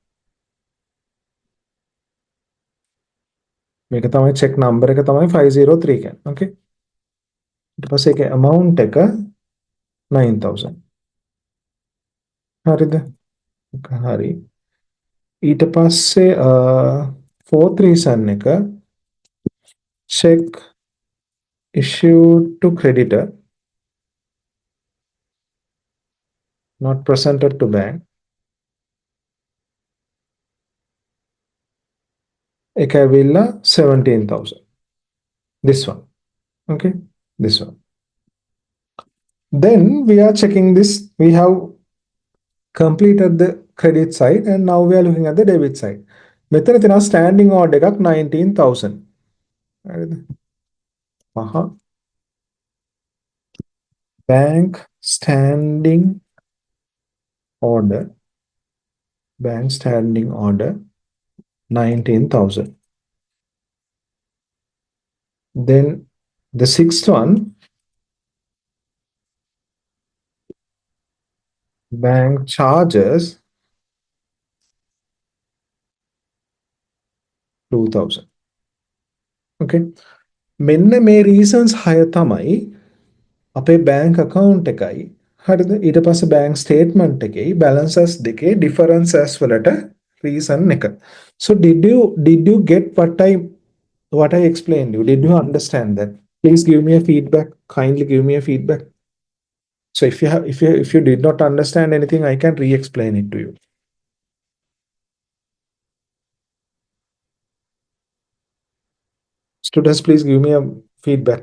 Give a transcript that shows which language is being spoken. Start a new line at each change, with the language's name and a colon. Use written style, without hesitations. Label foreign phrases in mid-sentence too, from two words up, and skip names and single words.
Sinhala: මේක තමයි
English: check number
Sinhala: එක තමයි 503 කියන්නේ. Okay. ඊට පස්සේ ඒකේ amount එක 9,000. හරිද? හරි. ඊට පස්සේ
English: fourth reason එක check issued to creditor not presented to bank.
Sinhala: ඒක ඇවිල්ලා 17,000.
English: This one. Okay. This one. Then we are checking this. We have completed the credit side and now we are looking at the debit side.
Sinhala: මෙතන තියෙනවා
English: standing order
Sinhala: එකක් 19,000. හරිද?
English: Bank standing order. Bank standing order 19,000. Then the sixth one, bank charges 2,000.
Sinhala: Okay. මෙන්න මේ reasons 6 තමයි අපේ
English: bank account
Sinhala: එකයි හරිද ඊට පස්සේ
English: bank statement
Sinhala: එකේ balances දෙකේ differences වලට reason එක.
English: So did you get what I explained you? Did you understand that? Please give me a feedback. Kindly give me a feedback. So if you did not understand anything, I can re-explain it to you. Students, please give me a feedback.